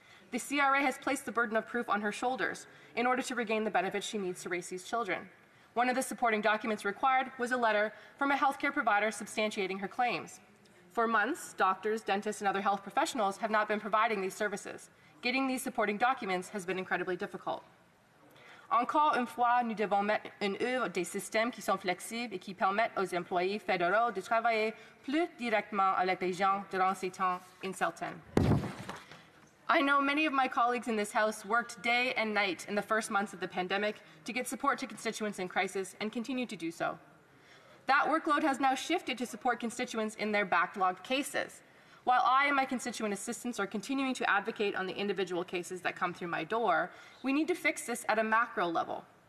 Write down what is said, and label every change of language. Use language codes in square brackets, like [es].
[en] The CRA has placed the burden of proof on her shoulders in order to regain the benefits she needs to raise these children. One of the supporting documents required was a letter from a healthcare provider substantiating her claims. For months, doctors, dentists, and other health professionals have not been providing these services. Getting these supporting documents has been incredibly difficult. [fr] Encore une fois, nous devons mettre en œuvre des systèmes qui sont flexibles et qui permettent aux employés fédéraux de travailler plus directement avec les gens durant ces temps incertains. [en] I know many of my colleagues in this House worked day and night in the first months of the pandemic to get support to constituents in crisis and continue to do so. That workload has now shifted to support constituents in their backlogged cases. While I and my constituent assistants are continuing to advocate on the individual cases that come through my door, we need to fix this at a macro level.